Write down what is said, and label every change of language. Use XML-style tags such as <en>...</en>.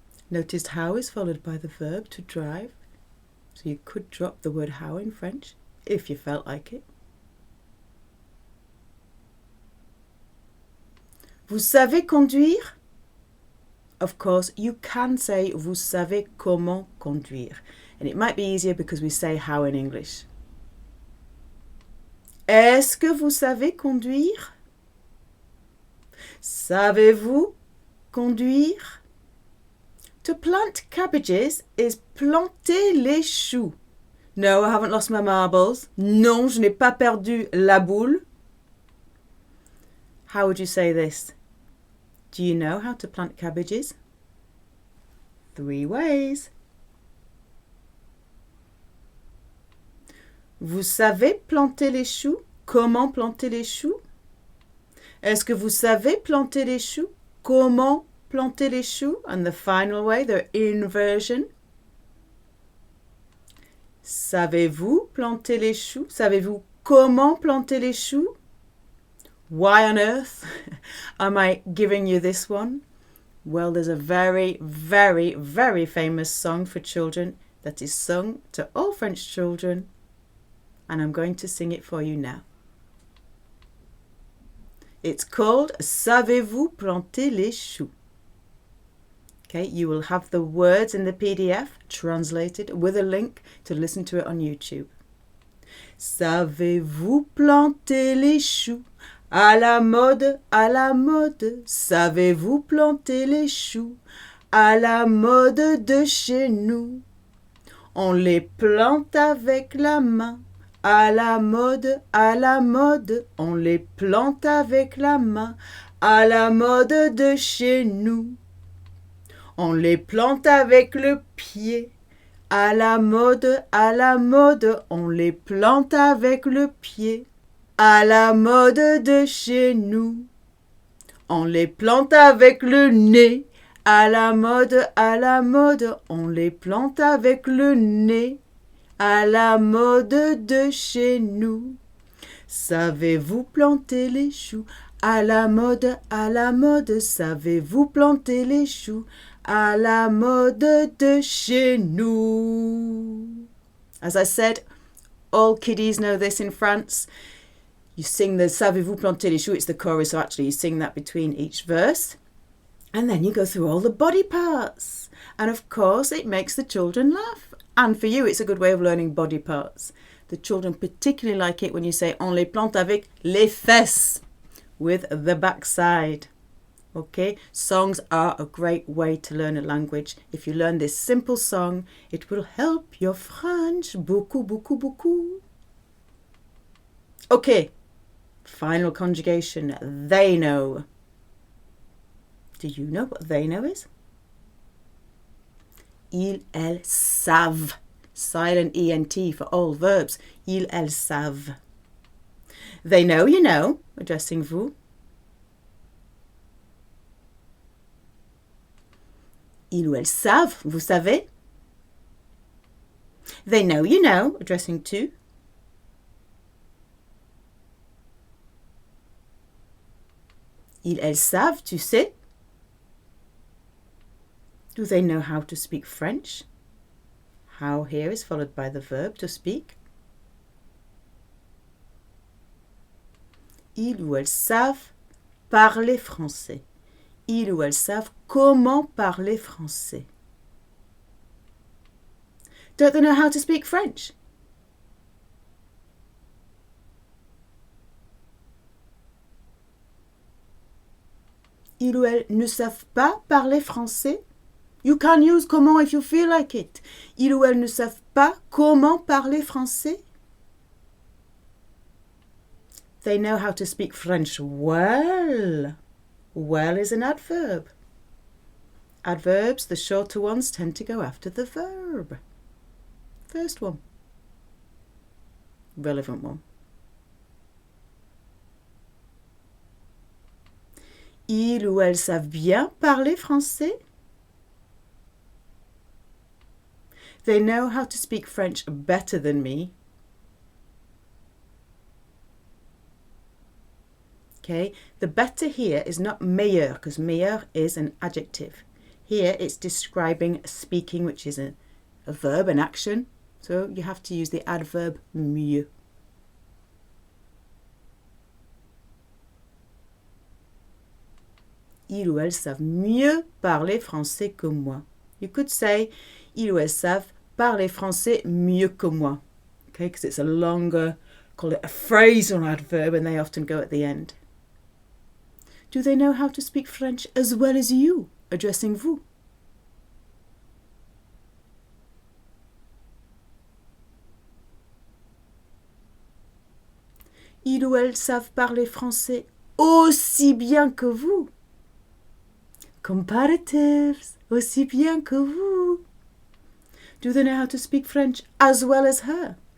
<en>Notice how is followed by the verb to drive. So you could drop the word how in French if you felt like it.</en> <fr>Vous savez conduire?</fr> <en>Of course, you can say</en> <fr>vous savez comment conduire.</fr> <en>And it might be easier because we say how in English.</en> <fr>Est-ce que vous savez conduire? Savez-vous conduire?</fr> <en>To plant cabbages is</en> <fr>planter les choux.</fr> <en>No, I haven't lost my marbles.</en> <fr>Non, je n'ai pas perdu la boule.</fr> <en>How would you say this? Do you know how to plant cabbages? 3 ways.</en> <fr>Vous savez planter les choux? Comment planter les choux? Est-ce que vous savez planter les choux? Comment planter les choux?</fr> <en>And the final way, the inversion.</en> <fr>Savez-vous planter les choux? Savez-vous comment planter les choux?</fr> <en>Why on earth am I giving you this one? Well, there's a very, very, very famous song for children that is sung to all French children, and I'm going to sing it for you now. It's called</en> <fr>Savez-vous planter les choux?</fr> <en>Okay, you will have the words in the PDF translated with a link to listen to it on YouTube.</en> <fr>Savez-vous planter les choux? À la mode, à la mode. Savez-vous planter les choux? À la mode de chez nous. On les plante avec la main. À la mode, on les plante avec la main. À la mode de chez nous. On les plante avec le pied. À la mode, on les plante avec le pied. À la mode de chez nous. On les plante avec le nez. À la mode, on les plante avec le nez. À la mode de chez nous. Savez-vous planter les choux? À la mode, savez-vous planter les choux? À la mode de chez nous.</fr> <en>As I said, all kiddies know this in France. You sing the</en> <fr>Savez-vous planter les choux,</fr> <en>it's the chorus, so actually you sing that between each verse. And then you go through all the body parts. And of course, it makes the children laugh. And for you, it's a good way of learning body parts. The children particularly like it when you say</en> <fr>on les plante avec les fesses,</fr> <en>with the backside. Okay, songs are a great way to learn a language. If you learn this simple song, it will help your French</en> <fr>beaucoup, beaucoup, beaucoup.</fr> <en>Okay, final conjugation, they know. Do you know what they know is?</en> <fr>Ils, elles savent.</fr> <en>Silent ENT for all verbs.</en> <fr>Ils, elles savent.</fr> <en>They know, you know, addressing vous.</en> <fr>Ils ou elles savent, vous savez.</fr> <en>They know, you know, addressing tu.</en> <fr>Ils, elles savent, tu sais.</fr> <en>Do they know how to speak French? How here is followed by the verb to speak.</en> <fr>Ils ou elles savent parler français. Ils ou elles savent comment parler français.</fr> <en>Don't they know how to speak French?</en> <fr>Ils ou elles ne savent pas parler français?</fr> <en>You can use comment if you feel like it.</en> <fr>Ils ou elles ne savent pas comment parler français?</fr> <en>They know how to speak French well. Well is an adverb. Adverbs, the shorter ones, tend to go after the verb. First one. Relevant one.</en> <fr>Ils ou elles savent bien parler français?</fr> <en>They know how to speak French better than me. Okay, the better here is not meilleur, because meilleur is an adjective. Here it's describing speaking, which is a verb, an action. So you have to use the adverb mieux.</en> <fr>Ils ou elles savent mieux parler français que moi. You could say, ils ou elles savent parler français mieux que moi.</fr> <en>Okay, because it's a longer, call it a phrasal adverb, and they often go at the end. Do they know how to speak French as well as you, addressing vous?</en> <fr>Ils ou elles savent parler français aussi bien que vous. Comparatives, aussi bien que vous.</fr> <en>Do they know how to speak French as well as her?</en>